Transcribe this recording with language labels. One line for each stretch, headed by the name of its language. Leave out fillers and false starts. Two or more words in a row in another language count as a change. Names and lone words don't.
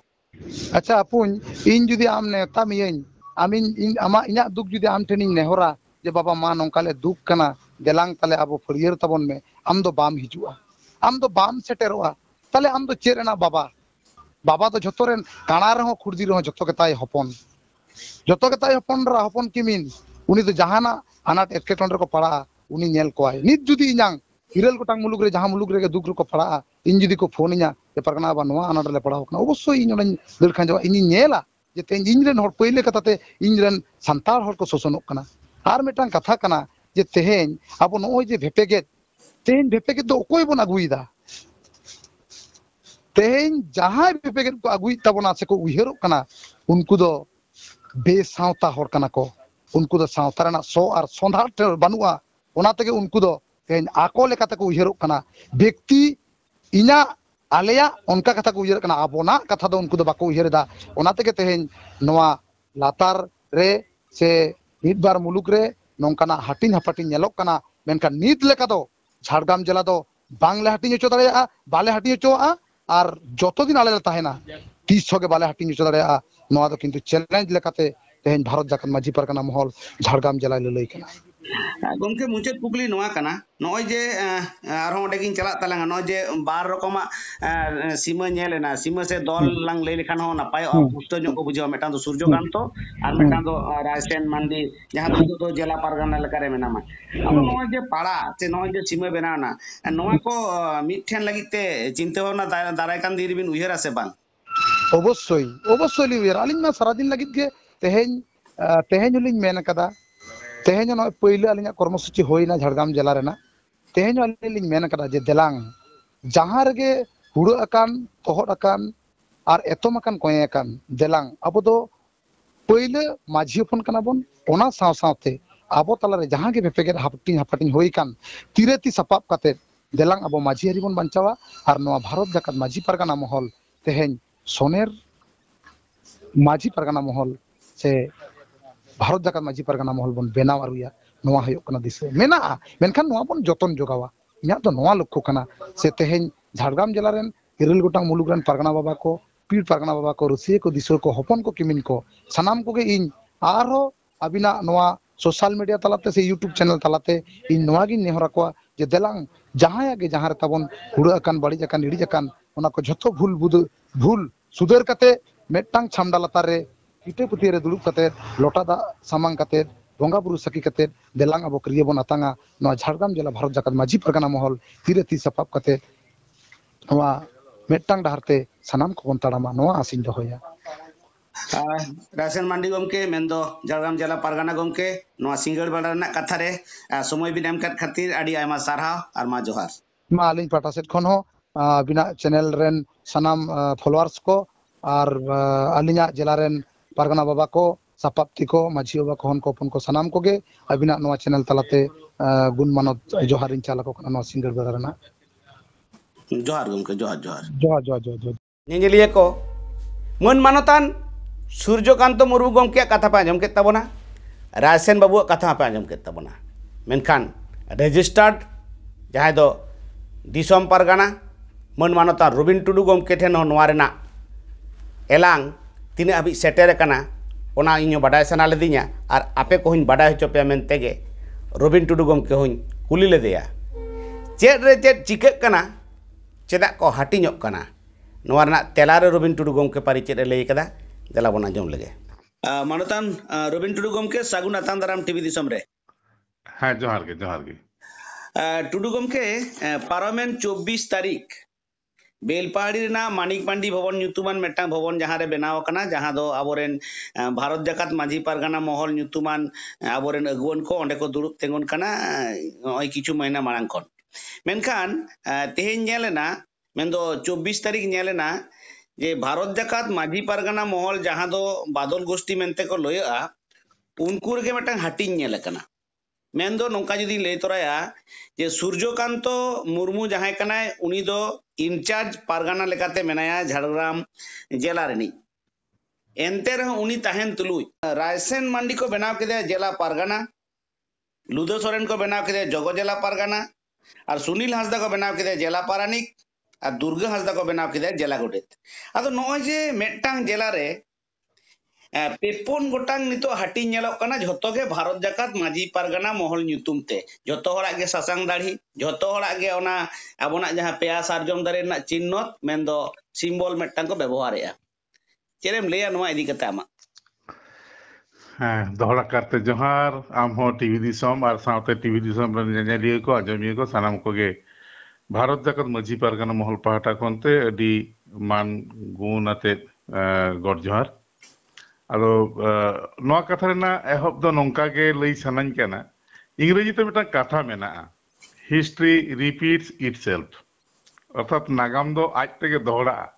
Santali: अच्छा अपुन इन जुदी आम नेता मियन आमिन इन आमा इना दुख जुदी आम ठेनिन नेहरा जे बाबा मा नोंकाले दुख कना देलांग ताले आबो फरियर तबन में आम दो बाम हिजुआ आम दो बाम सेटेरोआ ताले आम दो चेरेना बाबा बाबा तो जतोरेन काना रहो खुर्दी रहो जतो के ताई हपन रा हपन किमिन उनी तो जहाना अनाट एटकेटन रे को पड़ा उनी नेल कोआय नित जुदी इनांग हिरल गोटांग मुलुग रे जहां मुलुग रे दुख रे को पड़ा इन जुदी को फोन इना जे परगना बा नोआ अनाट ले पड़ा होकना अवश्य इन ओना दिल खांजवा इन नेला जे तेन इन रेन हर पहिले कथाते इन रेन संताल हर को शोषणोग कना आर मिटांग कथा कना जे तेहेन अब नोय जे भेपेगे तेहेन भेपेगे दो ओकोय बन अगुइदा तेहेन जहां भेपेगे को अगुइ तबना से को उहेरो कना उनको दो बेसावता हर कना को उनको दो सावता रना सो और सोंधाट बनुआ ओना तेगे उनको दो तेहेन आको लेकाते को उहेरो कना व्यक्ति इना आलेया उनका कथा को उयर कना आबोना कथा दो उनको दो बाको उयरदा ओना तेगे तेहेन नोआ लातार रे से मिद बार मुलुक रे नोंकाना हाटिन हापाटिन नेलोक कना मेनका नीत लेका दो झाड़ग्राम जिला दो बांगले हाटिन चो दाड़ेया बाले हाटिन चोआ और जतो दिन आले ताहेना 30 के बाले हाटिन चो दाड़ेया नोआ दो किंतु चैलेंज लेकाते तेहेन भारत जाकन माजी परगना महल झाड़ग्राम जिला लई कना गमके मुचाद कुकली नोआ कना नय जे आरो ओडे गिन चला तलांगा नय जे बार रकमा सीमा नेलेना सीमा से दल लांग लई लेखान हो नापाय पुस्तो जो को बुझाव मेटान दो सूर्यकांत और मेटान दो रायसेन मांडी जहां दो जिला परगना लेकारे मेनामा अब नय जे पाड़ा से नय जे सीमा बेनाना नोआ को मिठेन लागिते चिंता भावना दाराय कान दिरबिन उयहरा से बांग अवश्य लियर आलिन मा सारा दिन लागित गे तेहेन हुलिन मेन कदा तेहेन न पहिले आलिना कर्मसूची होइना झाड़ग्राम जिला रेना तेहेन आलिन मेन कदा जे देलांग जहां रगे हुड़ो अकान तोहड अकान और एतम अकान कोय अकान देलांग अब दो पहिले माझी फोन कना बन ओना साव सावते आबो तलारे जहां के बेपेगे हापटिन होई कान तिरेती सपाप काते देलांग अब माझी हरि बन बांचावा और नोआ भारत जाकत माझी परगना महल तेहेन सोनेर माझी परगना महल से भारत जाकत माझी परगना महल बन बेनाव आरुया नोआ हयो कना दिसे मेना मेनखान नोआ बन जतन जोगावा इना तो नोआ लक्ष्य कना से तेहेन झाड़ग्राम जिला रेन इरल गोटांग मुलुग रेन परगना बाबा को पीर परगना बाबा को रसिया को दिसो को हपन को किमिन को सानाम को गे इन आरो अबिना नोआ
English: social media
Santali: तलाते से यूट्यूब चैनल तलाते इन नोआ गिन नेहरा को जे देलांग जहां आगे जहां रे ताबन हुड़ा अकान बड़ी जकान निड़ी जकान ओना को जतो भूल सुधर कते मेटांग छामडा लतार रे इटे पुती रे दुलुप कते लोटा दा सामांग कते बोंगा बुरु सकी कते देलांग अब क्रिया बन आतांगा नोआ झाड़ग्राम जिला भारत जाकत माझी परगना महल तीरे ती सपाप कते नोआ मेटांग डहारते सानाम को बन ताड़ामा नोआ आसिन दोहया रायसेन मांडी गमके मेंदो झाड़ग्राम जिला परगना गमके नोआ सिंगड़ बड़ा ना कथा रे समय बिन एम खातिर आडी आयमा सारहाव और मा जोहार मा आलिन पाटा सेट खन हो बिना चैनल रेन सानाम फॉलोअर्स को और आलिना जिला रेन परगना बाबा को सपाप्ति को माझी बाबा को हन को अपन को सानाम को गे अबिना नोआ चैनल तलाते गुण मानत जोहार इन चाला को नोआ सिंगड़ बड़ा ना जोहार गमके जोहार नेजेलिया को मन मानतान सूर्यकांत मुर्मू गमके कथा पे आंजम के तबना रायसेन बाबू कथा पे आंजम के तबना मेनखान रजिस्टर्ड जहां दो दिसोम पारगाना मन मानता रबिन टुडू गमके ठेन नोवा रेना एलांग तीन हाबि सेटेर काना ओना इño बाडाय सना लेदिया और आपे को हुñ बाडाय होचो पे मेनतेगे रबिन टुडू गमके हुñ कुली लेदेया चेड रे चेड चिकक काना चेदा को हाटिñok काना नोवा रेना तेलारे रबिन टुडू गमके पारि चेड लई कदा देला बना जम लगे मानतान रबिन टुडू गमके सागुन आतान दाराम टीवी दिसोम रे हाँ जोहार गे टुडू गमके पारमेन 24 तारीख बेलपाहाड़ी रेना मानिक पांडी भवन ᱧᱩᱛᱩᱢᱟᱱ मेटांग भवन जहाँ रे बनाव कना जहाँ दो आबोरेन भारत जाकात माझी पारगाना महल ᱧᱩᱛᱩᱢᱟन आबोरेन अगुवन को ओंडे को दुरुब तेंगन कना ओय किछु महीना मारांग खन मेनखान तेहेन नेलेना मेनदो 24 तारीख नेलेना जे भारत जाकात माझी पारगाना महल जहाँ दो बादल गोष्ठी मेनते को लयआ उनको रे मेटांग हाटिंग नेले कना मेनदो नोंका जदी लय तोराया जे सूर्यकांत मुर्मू जहाँ कनाय उनी दो इंचार्ज पारगाना लेकाते मेनाया झाड़ग्राम जिला रेनी एनते रह उनी ताहेन तुलुई रायसेन मांडी को बनाव केदे जिला पारगाना लुदो सोरेन को बनाव केदे जगो जिला पारगाना और सुनील हांसदा को बनाव केदे जिला पारानिक और दुर्गा हांसदा को बनाव केदे जिला गोडेत आदो नय जे मेटांग जिला रे पेपुन गोटांग नितो हाटी नेलोक कना झोतो गे भारत जाकात माझी पारगाना महल ᱧᱩᱛᱩᱢ ते झोतो हड़ा गे सासांग दाढ़ी झोतो हड़ा गे ओना आबोना जहां पेया सारजम दारे ना चिन्हत मेनदो सिम्बल मेटांग को व्यवहारया चेरेम लेया नोआ इदी कते आमा हाँ दोहरा करते जोहार आम हो टीवी दिसोम और साउते टीवी दिसोम रे नेनेलिया को आजमिया को सानाम को गे भारत जाकात माझी पारगाना महल पाहटा कोनते अडी मान गुण आते गड जोहार आदो नोआ कथा रेना एहब दो नोंका गे लई सानाñ केना इंग्रेजी ते मिटा कथा मेना
English: history repeats itself
Santali: अर्थात नागाम दो आज तेगे दोहरा